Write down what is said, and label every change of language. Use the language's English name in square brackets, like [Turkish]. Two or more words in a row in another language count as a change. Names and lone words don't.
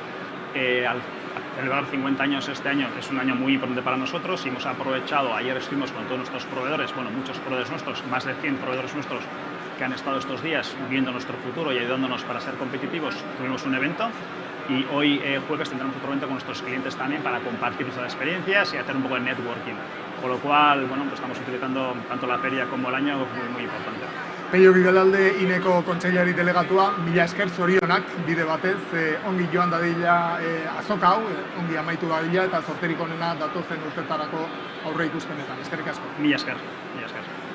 [Spanish] Al celebrar 50 años este año es un año muy importante para nosotros y hemos aprovechado, ayer estuvimos con todos nuestros proveedores, bueno, muchos proveedores nuestros, más de 100 proveedores nuestros que han estado estos días viendo nuestro futuro y ayudándonos para ser competitivos. Tuvimos un evento y hoy jueves tendremos otro evento con nuestros clientes también para compartir nuestras experiencias y hacer un poco de networking. Con lo cual, bueno, pues estamos utilizando tanto la feria como el año muy importante. [Basque] Pello Gibelalde, INEko kontseilari delegatua, mila esker zorionak bide batez, ongi joan dadila azoka hau, ongi amaitu dadila eta zorterik onena datozen urtetarako aurre ikuspenetan. Eskerrik asko. Mila esker.